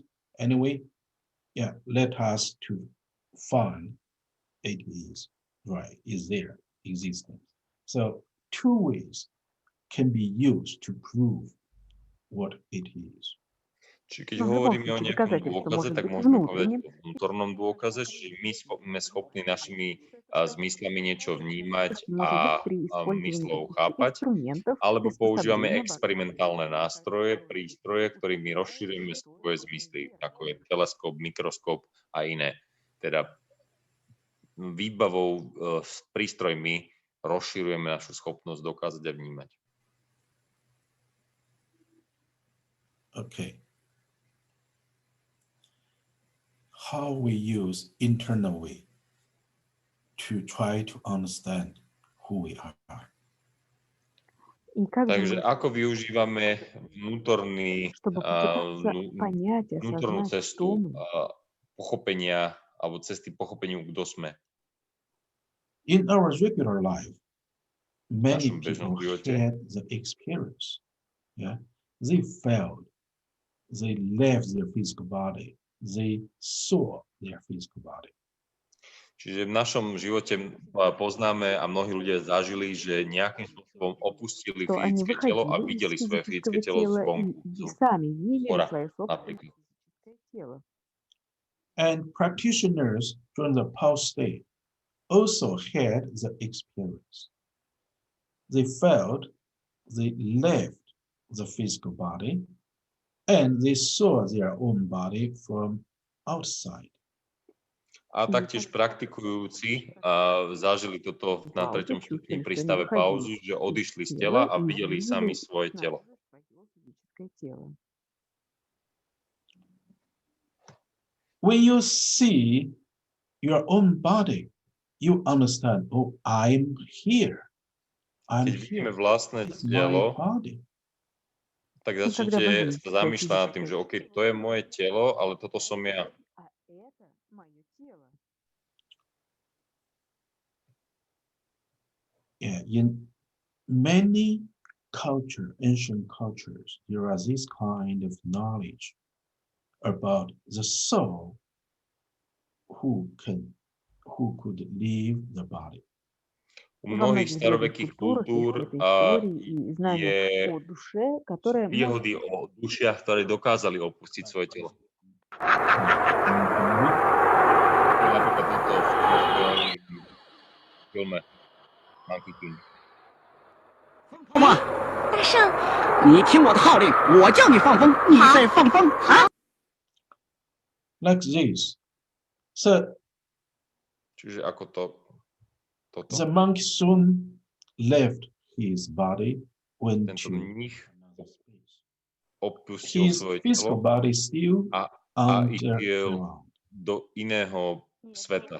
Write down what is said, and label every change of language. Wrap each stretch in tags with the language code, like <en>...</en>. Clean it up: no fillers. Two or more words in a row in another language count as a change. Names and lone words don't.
<en>Anyway, yeah, let us to find it is right, is there, existence. So two ways can be used to prove what it is.</en> <sk>Čiže keď No, v ľudom hovoríme o</sk> <ru>случае</ru> <sk>nejakom</sk> <ru>доказательство</ru> <sk>dôkaze,</sk> <ru>может</ru> <sk>tak</sk> <ru>быть</ru> <sk>môžeme povedať</sk> <ru>внутренним.</ru> <sk>o vnútornom dôkaze, že my sme schopní našimi zmyslami niečo vnímať</sk> <ru>Может</ru> <sk>a</sk> <ru>быть при использовании</ru> <sk>myslou</sk> <ru>каких-то</ru> <sk>chápať,</sk> <ru>инструментов,</ru> <sk>alebo používame</sk> <ru>приспособлений,</ru> <sk>experimentálne nástroje, prístroje, ktorými rozširujeme svoje zmysly, ako je teleskop, mikroskop a iné. Teda výbavou s prístrojmi rozširujeme našu schopnosť dokázať a vnímať.</sk> <en>Okay. How we use internal way to try to understand who we are.</en> <ru>И как же</ru> <sk>Takže</sk> <ru>мы,</ru> <sk>ako využívame</sk> <ru>чтобы попытаться понять и</ru> <sk>vnútornú</sk> <ru>осознать,</ru> <sk>cestu</sk> <ru>кто мы.</ru> <sk>pochopenia alebo cesty pochopeniu, kto sme.</sk> <en>In our regular life, many</en> <sk>našom bežnom</sk> <en>people</en> <sk>živote.</sk> <en>had the experience. Yeah, they failed. They left their physical body. They saw their physical body.</en> <sk>Čiže v našom živote poznáme a mnohí ľudia zažili, že nejakým spôsobom spôsobom opustili</sk> <ru>что они</ru> <sk>fyzické telo a</sk> <ru>выходили из</ru> <sk>videli svoje fyzické</sk> <ru>физического</ru> <sk>telo</sk> <ru>тела</ru> <sk>zvonku,</sk> <ru>и</ru> <sk>z</sk> <ru>сами видели</ru> <sk>hora</sk> <ru>свое собственное</ru> <sk>napríklad.</sk> <ru>физическое тело.</ru> <en>And practitioners during the pause state also had the experience. They felt they left the physical body and they saw their own body from outside.</en> <sk>A taktiež praktikujúci zažili toto na</sk> <ru>Пауза,</ru> <sk>3. stupni</sk> <ru>чувствовали,</ru> <sk>pri</sk> <ru>что они</ru> <sk>stave</sk> <ru>выходили</ru> <sk>pauzu, že</sk> <ru>из</ru> <sk>odišli z</sk> <ru>тела</ru> <sk>tela a</sk> <ru>и</ru> <sk>videli sami</sk> <ru>видели</ru> <sk>svoje telo.</sk> <ru>свое физическое тело.</ru> <en>When you see your own body, you understand, oh, I'm here. I'm</en> <sk>Keď vidíme</sk> <en>here.</en> <sk>vlastné</sk> <en>It's my</en> <sk>telo,</sk> <en>body.</en> <sk>tak</sk> <ru>И когда</ru> <sk>začnete</sk> <ru>вы видите</ru> <sk>sa</sk> <ru>свое</ru> <sk>zamýšľať nad tým, že OK, to je moje telo, ale toto som ja.</sk> <ru>А это мое тело.</ru> <en>Yeah, in many ancient cultures, there is this kind of knowledge about the soul who could leave the body.</en> <sk>U</sk> <ru>Во</ru> <sk>mnohých</sk> <ru>многих древних</ru> <sk>starovekých</sk> <ru>культурах</ru> <sk>kultúr</sk> <ru>есть эта история и</ru> <sk>je</sk> <ru>знания о душе, которые</ru> <sk>výhody o dušiach, ktoré dokázali opustiť svoje telo. Napríklad toto v filme Monkey King.</sk> <zh>吗？大圣，你听我的号令，我叫你放风，你再放风啊！</zh> <en>Like this. So</en> <sk>Čiže ako toto.</sk> <en>the monk soon left his body, went</en> <sk>Tento</sk> <en>to</en> <sk>mních opustil</sk> <en>his</en> <sk>svoje</sk> <en>physical</en> <sk>telo</sk> <en>body still</en> <sk>a išiel</sk> <en>underground.</en> <sk>do iného sveta.</sk>